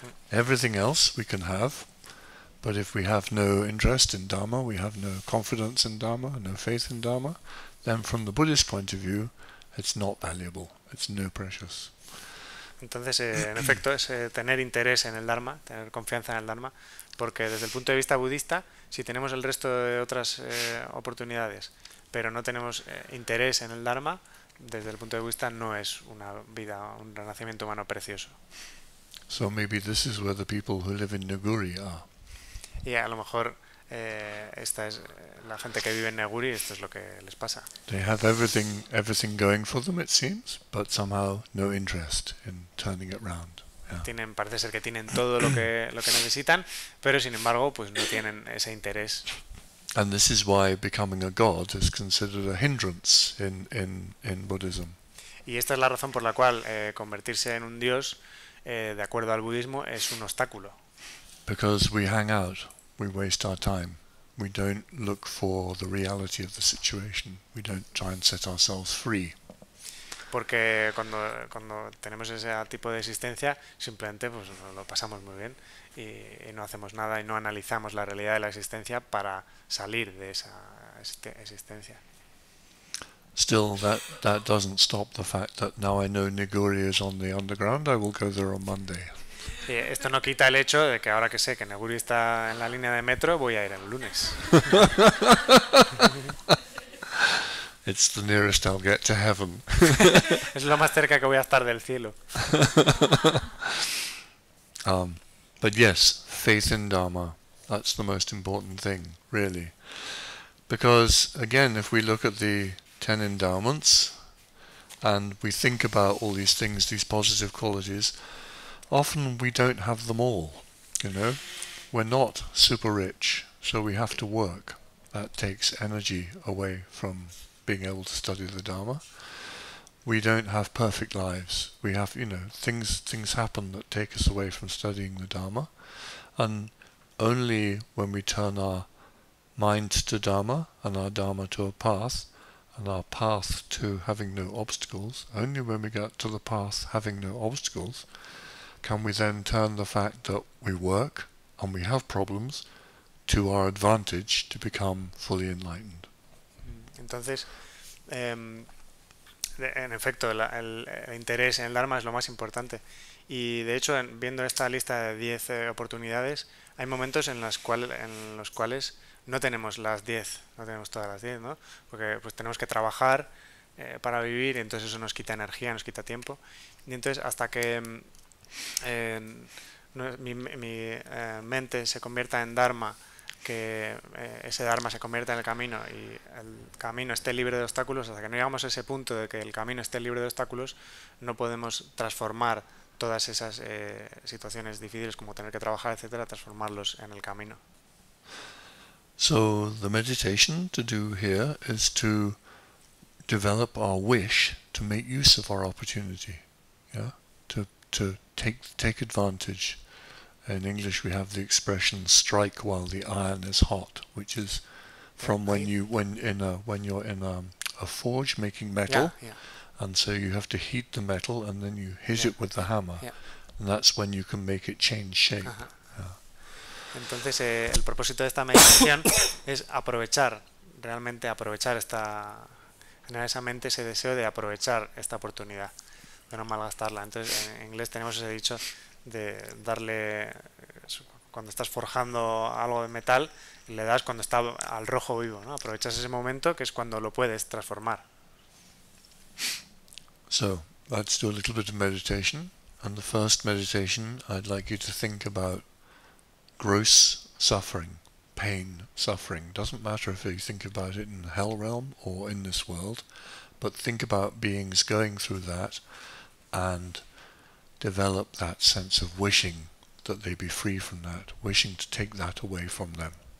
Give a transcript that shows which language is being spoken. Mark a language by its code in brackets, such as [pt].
[en] Everything else we can have, but if we have no interest in Dharma, we have no confidence in Dharma, no faith in Dharma, then from the Buddhist point of view, it's not valuable, it's no precious. [es] Entonces, en efecto, es tener interés en el Dharma, tener confianza en el Dharma, porque desde el punto de vista budista, si tenemos el resto de otras oportunidades, pero no tenemos interés en el Dharma, desde el punto de vista no es una vida, un renacimiento humano precioso. [en] So maybe this is where the people who live in Naguri are. [es] Y a lo mejor esta es la gente que vive en Neguri, esto es lo que les pasa. [en] They have everything going for them, it seems, but somehow no interest in turning it round. Yeah. [es] Parece ser que tienen todo lo que necesitan, pero sin embargo, pues no tienen ese interés. [en] And this is why becoming a god is considered a hindrance in Buddhism. [es] Y esta es la razón por la cual convertirse en un dios, de acuerdo al budismo, es un obstáculo. [en] Because we hang out, we waste our time. We don't look for the reality of the situation. We don't try and set ourselves free. [es] porque cuando tenemos ese tipo de existencia, simplemente pues lo pasamos muy bien y no hacemos nada y no analizamos la realidad de la existencia para salir de esa existencia. [en] Still, that doesn't stop the fact that now I know Niguri is on the underground, I will go there on Monday. [es] Esto no quita el hecho de que ahora que sé que Neguri está en la línea de metro, voy a ir el lunes. [en] It's the nearest I'll get to heaven. [es] Es lo más cerca que voy a estar del cielo. [en] But yes, faith in Dharma, that's the most important thing, really. Because, again, if we look at the 10 endowments, and we think about all these things, these positive qualities, often we don't have them all, you know. We're not super rich, so we have to work. That takes energy away from being able to study the Dharma. We don't have perfect lives. We have, things happen that take us away from studying the Dharma. And only when we turn our mind to Dharma and our Dharma to a path, and our path to having no obstacles, only when we get to the path having no obstacles, can we then turn the fact that we work and we have problems to our advantage to become fully enlightened. [es] Entonces, en efecto, el interés en el Dharma es lo más importante. Y de hecho, viendo esta lista de 10 oportunidades, hay momentos en los cuales no tenemos las 10, no tenemos todas las 10, ¿no? Porque pues tenemos que trabajar para vivir, y entonces eso nos quita energía, nos quita tiempo. Y entonces hasta que mi mente se convierta en Dharma, que ese Dharma se convierta en el camino y el camino esté libre de obstáculos, hasta que no llegamos a ese punto de que el camino esté libre de obstáculos, no podemos transformar todas esas situaciones difíciles como tener que trabajar, etcétera, transformarlos en el camino. [en] So the meditation to do here is to develop our wish to make use of our opportunity, yeah, to take advantage. In English, we have the expression "strike while the iron is hot," which is from when you're in a forge making metal, and so you have to heat the metal and then you hit it with the hammer, and that's when you can make it change shape. [es] Entonces, el propósito de esta meditación es realmente aprovechar generar esa mente, ese deseo de aprovechar esta oportunidad, de no malgastarla. Entonces, en inglés tenemos ese dicho de darle, cuando estás forjando algo de metal, le das cuando está al rojo vivo, ¿no? Aprovechas ese momento que es cuando lo puedes transformar. [en] So, let's do a little bit of meditation. And the first meditation, I'd like you to think about gross suffering, pain, suffering. Doesn't matter if you think about it in the hell realm or in this world, but think about beings going through that and develop that sense of wishing that they be free from that, wishing to take that away from them.